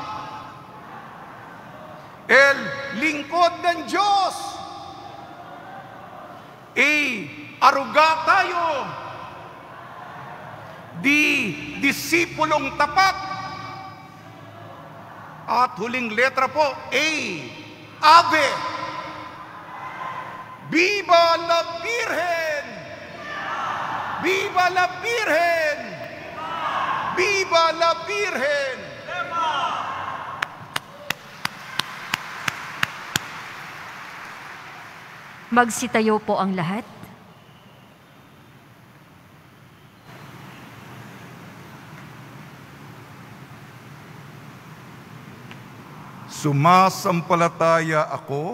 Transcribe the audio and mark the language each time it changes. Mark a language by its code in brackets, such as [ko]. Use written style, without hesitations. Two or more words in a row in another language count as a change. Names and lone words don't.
[tl] L, lingkod ng Diyos. A, aruga tayo. D, disipulong tapat. At huling letra po, A, ave. [es] Viva la Virgen! Viva la Virgen! Viva la Virgen! [tl] Magsitayo po ang lahat. Sumasampalataya ako